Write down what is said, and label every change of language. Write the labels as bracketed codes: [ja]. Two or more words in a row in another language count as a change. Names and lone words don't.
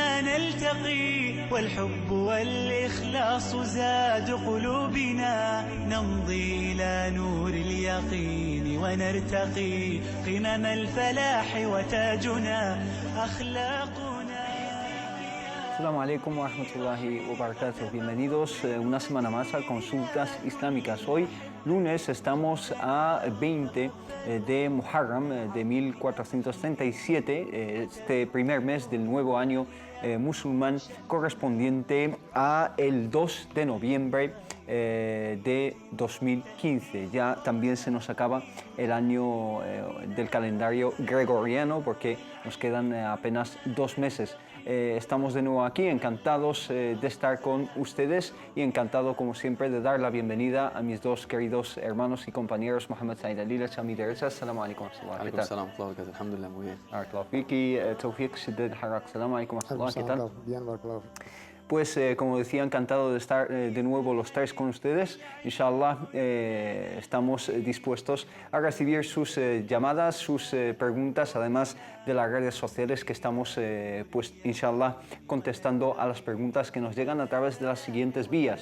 [ar] نلتقي والحب والإخلاص زاد قلوبنا نمضي إلى نور اليقين ونرتقي قمم الفلاح وتاجنا أخلاقنا. السلام عليكم ورحمة الله وبركاته. [es] Bienvenidos una semana más a Consultas Islámicas. Hoy, lunes, estamos a 20 de Muharram de 1437, este primer mes del nuevo año musulmán, correspondiente a el 2 de noviembre de 2015. Ya también se nos acaba el año del calendario gregoriano porque nos quedan apenas 2 meses. Estamos de nuevo aquí, encantados de estar con ustedes y encantado, como siempre, de dar la bienvenida a mis dos queridos hermanos y compañeros, Mohamed Said Alilash, a mi derecha. [ar] السلام عليكم. عليكم السلام، الحمد لله, [es] muy bien. Fiki, Tawfiq Shiddad Harak. [ar] السلام عليكم. [es] ¿Qué tal? Bien, barakallahu. Pues, como decía, encantado de estar de nuevo los tres con ustedes. Inshallah, estamos dispuestos a recibir sus llamadas, sus preguntas, además de las redes sociales que estamos, pues, inshallah, contestando a las preguntas que nos llegan a través de las siguientes vías.